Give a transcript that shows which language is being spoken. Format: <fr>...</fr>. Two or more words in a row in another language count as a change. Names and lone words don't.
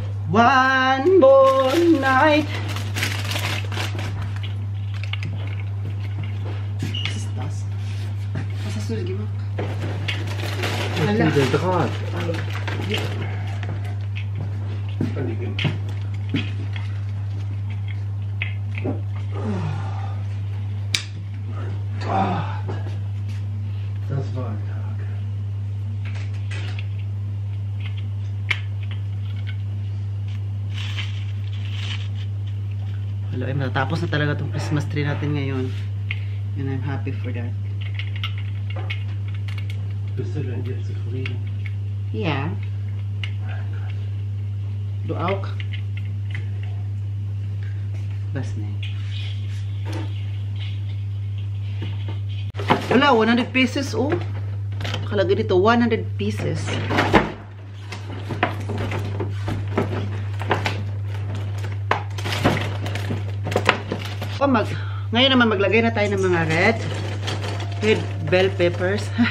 <en>One more night.</en> <de>Was ist das? Was hast du da gemacht? Der Draht. Das war ein Tag.</de> <tl>Hello, natapos na talaga itong</tl> <en>Christmas tree</en> <tl>natin ngayon.</tl> <en>And I'm happy for that.</en> <de>Bist du denn jetzt zufrieden? Ja. Du auch? Was nicht?</de> <tl>Wala, 100 pieces oh. Nakalagay dito, 100 pieces. Ngayon naman maglagay na tayo ng mga</tl> <en>red bell peppers.</en>